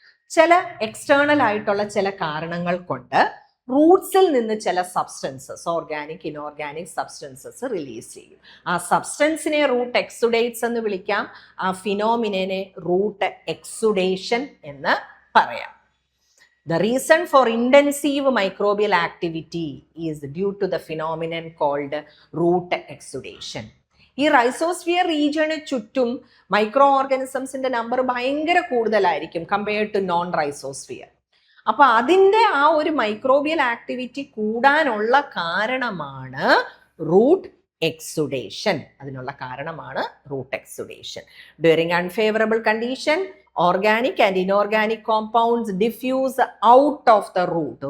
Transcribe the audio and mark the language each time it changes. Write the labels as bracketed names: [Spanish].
[Malayalam] ചില എക്സ്റ്റേണൽ ആയിട്ടുള്ള ചില കാരണങ്ങൾ കൊണ്ട് റൂട്ട്സിൽ നിന്ന് ചില substances, organic inorganic substances release ചെയ്യും. ആ സബ്സ്റ്റൻസിനെ റൂട്ട് എക്സുഡേറ്റ്സ് എന്ന് വിളിക്കാം. ആ ഫിനോമിനെ റൂട്ട് എക്സുഡേഷൻ എന്ന് പറയാം. [English] The reason for intensive microbial activity is due to the phenomenon called root exudation. [Malayalam] ഈ റൈസോസ്ഫിയർ റീജിയന് ചുറ്റും മൈക്രോ ഓർഗാനിസംസിന്റെ നമ്പർ ഭയങ്കര കൂടുതലായിരിക്കും കമ്പയർഡ് ടു നോൺ റൈസോസ്ഫിയർ. അപ്പൊ അതിന്റെ ആ ഒരു മൈക്രോബിയൽ ആക്ടിവിറ്റി കൂടാനുള്ള കാരണമാണ് റൂട്ട് എക്സുഡേഷൻ. അതിനുള്ള കാരണമാണ് root exudation. [English] During unfavourable condition organic and inorganic compounds diffuse out of the root.